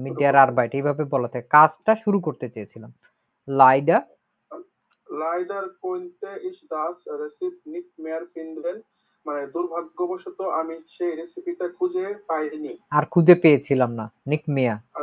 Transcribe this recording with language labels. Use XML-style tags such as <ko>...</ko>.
<de>mit der Arbeit</de> <bn>এইভাবে বলা থাকে, কাজটা শুরু করতে চেয়েছিলাম।</bn> <de>Leider konnte ich das Rezept nicht mehr finden,</de> <bn>মানে দুর্ভাগ্যবশত আমি সেই রেসিপিটা খুঁজে পাইনি। আর খুঁজে পেয়েছিলাম না,</bn> <de>nicht mehr</de>